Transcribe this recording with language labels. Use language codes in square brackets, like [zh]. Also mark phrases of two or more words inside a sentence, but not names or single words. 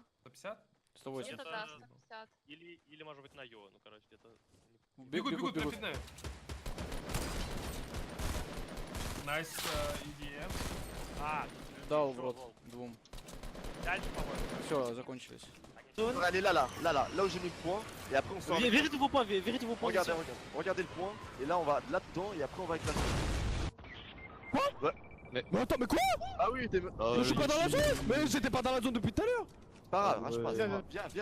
[ru] 150? 180. Где-то да, 150. Или может быть на Йо, ну короче, где-то... Бегут. [en] Nice EDM. [ru] Дал в рот двум. Все, закончились. [fr] Allez là où j'ai mis le point, et après on sort. Vérifie vos points, vérifie vos points. Regardez, regardez le point, et là on va là-dedans, et après on va avec la zone. Quoi? Ouais. Mais attends, mais quoi? Ah oui, t'es. Je suis pas dans la zone! Mais j'étais pas dans la zone depuis tout à l'heure! Pas grave, je passe. Viens.